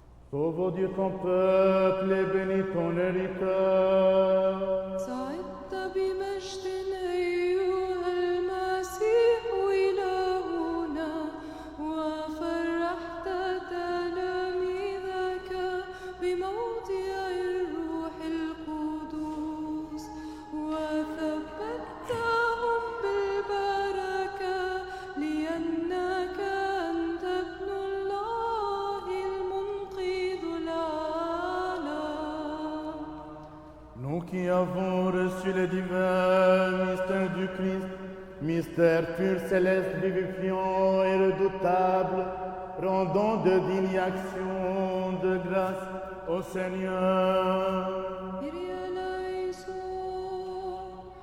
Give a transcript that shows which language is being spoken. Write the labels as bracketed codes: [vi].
[fr] Sauve Dieu ton peuple et bénis ton héritage. [ar] صعدت بمجد أيها المسيح إلى هنا وفرحت تلاميذك بموضع الروح القدوس وثبتهم بالبركة لأنك أنت ابن الله المنقذ العالم. [fr] Nous qui avons reçu les divins mystères du Christ, mystère pur, céleste, vivifiant et redoutable, rendons de dignes actions de grâce au Seigneur. [el] Kyrie eleison.